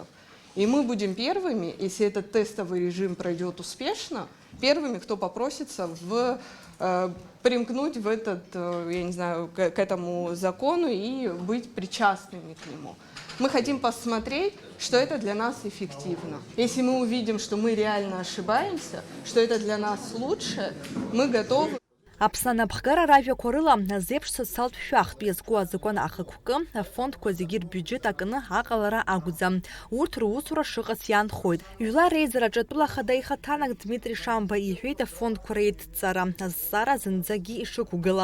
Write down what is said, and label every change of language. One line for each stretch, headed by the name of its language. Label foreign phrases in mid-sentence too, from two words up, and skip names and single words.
Russian: И мы будем первыми, если этот тестовый режим пройдет успешно, первыми, кто попросится примкнуть в к этому закону и быть причастными к нему. Мы хотим посмотреть, что это для нас эффективно. Если мы увидим, что мы реально ошибаемся, что это для нас лучше, мы готовы.
Abkhazian: Аԥсны анапхгара ражәақәа рыла азеиԥш социалтә шәахтә иазку азакәан ахықәкы афондқәа зегьы рбиуџьет акны аҟалара акәӡам. Урҭ русура шыҟац иаанхоит. Жәлар реизараҿы атәыла ахада ихаҭанак Дмитрий Шамба иҳәеит афондқәа реидҵара, азҵаара зынӡагьы ишықәгыла.